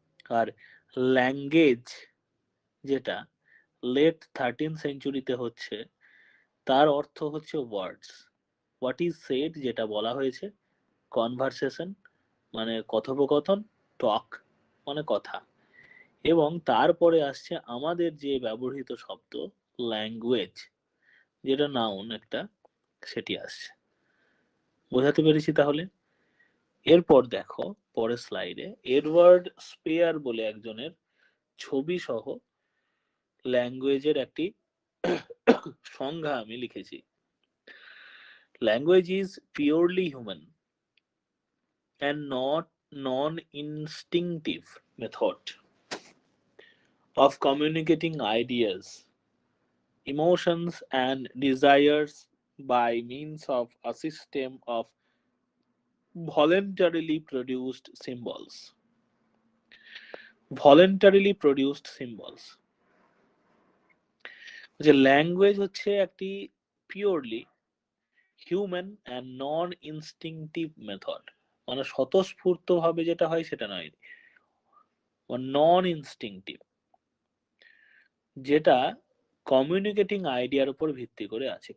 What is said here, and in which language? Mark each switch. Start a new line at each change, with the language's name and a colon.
Bangla: আর language যেটা late 13th সেঞ্চুরিতে হচ্ছে, তার অর্থ হচ্ছে ওয়ার্ডস,
English: what is said
Bangla: যেটা বলা হয়েছে, কনভারসেশন মানে কথোপকথন, টক মানে কথা, এবং তারপরে আসছে আমাদের যে ব্যবহৃত শব্দ ল্যাঙ্গুয়েজ, যেটা নাউন একটা, সেটি আসছে। বোঝাতে পেরেছি তাহলে? এরপর দেখো পরের স্লাইডে এডওয়ার্ড স্পেয়ার বলে একজনের ছবি সহ ল্যাঙ্গুয়েজের একটি সংজ্ঞা আমি লিখেছি।
English: Language is purely human and not non-instinctive method of communicating ideas, emotions and desires by means of a system of voluntarily produced symbols. Voluntarily produced symbols.
Bangla: যে ল্যাঙ্গুয়েজ হচ্ছে একটি purely human and non instinctive method, মানে স্বতঃস্ফূর্ত ভাবে যেটা হয় সেটা নয়, নন ইনস্টিংটিভ, যেটা কমিউনিকেটিং আইডিয়ার উপর ভিত্তি করে আছে।